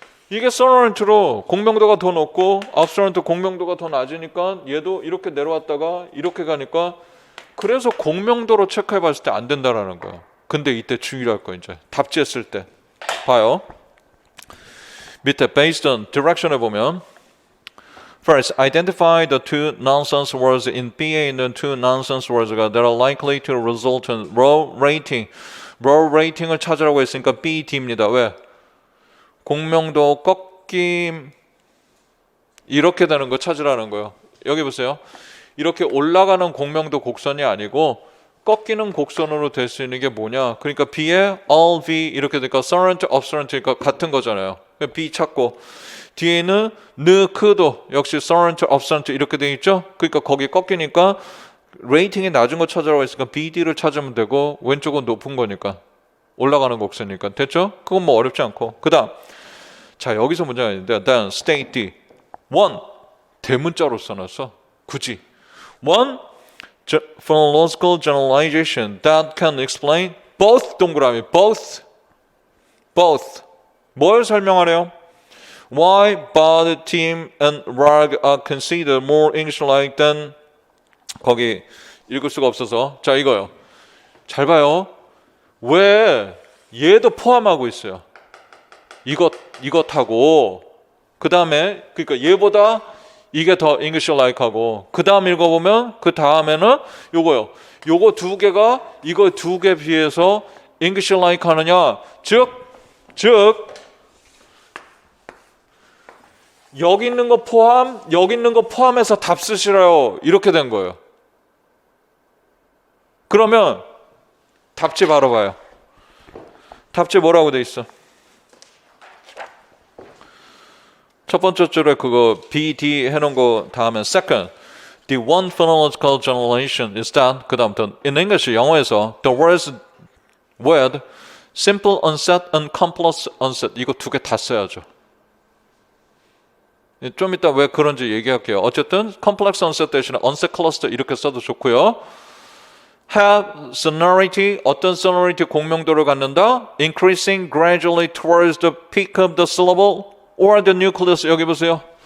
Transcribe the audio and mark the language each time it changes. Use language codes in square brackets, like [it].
[ko] 이게 sonorant로 공명도가 더 높고 obstruent 공명도가 더 낮으니까 얘도 이렇게 내려왔다가 이렇게 가니까 그래서 공명도로 체크해 봤을 때 안 된다라는 거예요. 근데 이때 주의할 거 이제 답지했을 때 봐요. [en] 밑에 based on direction에 보면 First, identify the two nonsense words in B에 있는 two nonsense words가 that are likely to result in row rating. [ko] row rating을 찾으라고 했으니까 B, D입니다. 왜? 공명도 꺾임 이렇게 되는 거 찾으라는 거예요. 여기 보세요. 이렇게 올라가는 공명도 곡선이 아니고 꺾이는 곡선으로 될 수 있는 게 뭐냐? 그러니까 B에 all V 이렇게 되니까 sonorant, obstruent니까 같은 거잖아요. B 찾고 뒤에는 크도 역시 sonorant, obstruent 이렇게 돼 있죠? 그러니까 거기 꺾이니까 레이팅이 낮은 거 찾으라고 했으니까 BD를 찾으면 되고 왼쪽은 높은 거니까 올라가는 곡선이니까 됐죠? 그건 뭐 어렵지 않고 그 다음 자 여기서 문제가 있는데 [en] then state D one [ko] 대문자로 써놨어 굳이 [en] one phonological generalization that can explain both [ko] 동그라미 both 뭘 설명하래요? [en] Why Bud, Tim, and Rag are considered more English-like than [ko] 거기 읽을 수가 없어서 자 이거요. 잘 봐요. 왜 얘도 포함하고 있어요. 이것하고 그 다음에 그러니까 얘보다 이게 더 English-like하고 그 다음 읽어보면 그 다음에는 요거요. 요거 두 개가 이거 두 개 비해서 English-like 하느냐 즉 여기 있는 거 포함, 여기 있는 거 포함해서 답 쓰시라요. 이렇게 된 거예요. 그러면 답지 바로 봐요. 답지 뭐라고 돼 있어? 첫 번째 줄에 그거 B, D 해놓은 거 다음에 [en] second, the one phonological generalization is that 그 다음부터 in English 영어에서 the words with simple onset and complex onset [ko] 이거 두 개 다 써야죠. 좀 이따 왜 그런지 얘기할게요. 어쨌든 complex onset 대신에 onset cluster 이렇게 써도 좋고요. [en] have sonority [ko] 어떤 sonority 공명도를 갖는다? [en] increasing gradually towards the peak of the syllable or the nucleus [ko] 여기 보세요.